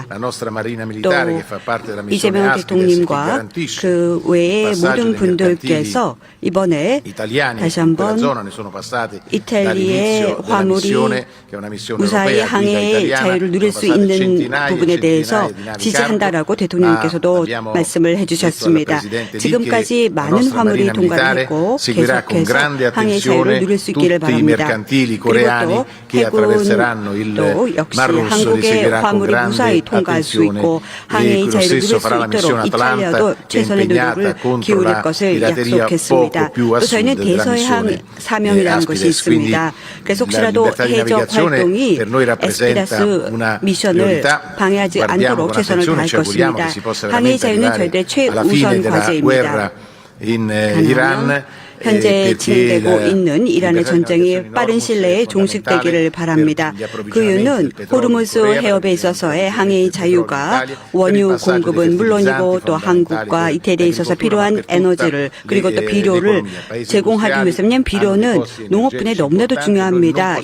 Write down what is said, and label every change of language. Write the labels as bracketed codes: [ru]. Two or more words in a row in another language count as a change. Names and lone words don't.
[ko] 또 이재명 대통령님과 그 외의 모든 분들께서 이번에 다시 한번 이탈리아의 화물이 무사히 항해의 자유를 누릴 수 있는 부분에 대해서 지지한다라고 대통령님께서도 말씀을 해주셨습니다. 지금까지 많은 화물이 통과를 했고 계속해서 항해 자유를 자유를 누릴 수 있기를 [it] tutti i [ko] 바랍니다. [it] mercantili [ko] 그리고 [it] coreani [ko] 또 [it] che attraverseranno [ko] 해군도 [it] il [ko] 역시 [it] Mar Rosso li [ko] 한국의 [it] seguirà con [ko] 화물이 무사히 [it] grande [ko] 통과할 수 [it] attenzione [ko] 있고 [it] e [ko] 항해의 [it] lo [ko] 자유를 누릴 [it] stesso [ko] 수 [it] farà la missione [ko] 있도록 이탈리아도 [it] Atalanta che è [ko] 최선의 노력을 [it] impegnata contro [ko] 기울일 [it] la [ko] 것을 [it] pirateria [ko] 약속했습니다. [it] poco più a [ko] 또 저희는 [it] sud della [ko] 대서해항 [it] missione [ko] 사명이라는 것이 [it] Aspides. Quindi [ko] 있습니다. 그래서 [it] la [ko] 혹시라도 [it] libertà di [ko] 해적 [it] navigazione [ko] 활동이 [it] per noi rappresenta [ko] 에스피라스 [it] una [ko] 미션을 [it] priorità. [ko] 방해하지 [it] Guardiamo [ko] 않도록 [it] con [ko] 최선을 [it] attenzione, [ko] 다할 [it] ci auguriamo [ko] 것입니다. [it] che si possa [ko] 항해의 [it] veramente [ko] 자유는 [it] arrivare [ko] 저희들의 [it] alla fine [ko] 최우선 [it] della [ko] 과제입니다. [it] guerra in Iran. [ko] 현재 진행되고 있는 이란의 전쟁이 빠른 시일 내에 종식되기를 바랍니다. 그 이유는 호르무즈 해협에 있어서의 항해의 자유가 원유 공급은 물론이고 또 한국과 이태리에 있어서 필요한 에너지를 그리고 또 비료를 제공하기 위해서는 비료는 농업 분야에 너무나도 중요합니다.